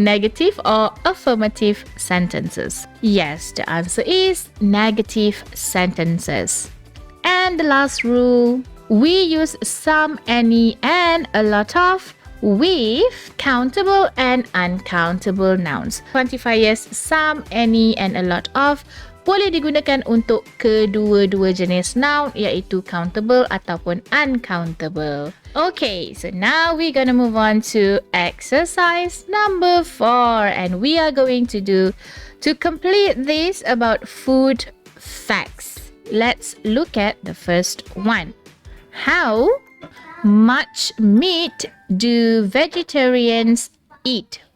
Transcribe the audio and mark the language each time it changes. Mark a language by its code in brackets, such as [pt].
[en] Negative or affirmative sentences? Yes, the answer is negative sentences. And the last rule, we use some, any, and a lot of with countable and uncountable nouns. [ms] Quantifiers some, any, and a lot of boleh digunakan untuk kedua-dua jenis noun, iaitu countable ataupun uncountable. [en] Okay, so now we're gonna move on to exercise number 4, and we are going to do, to complete this, about food facts. Let's look at the first one. How much meat do vegetarians eat?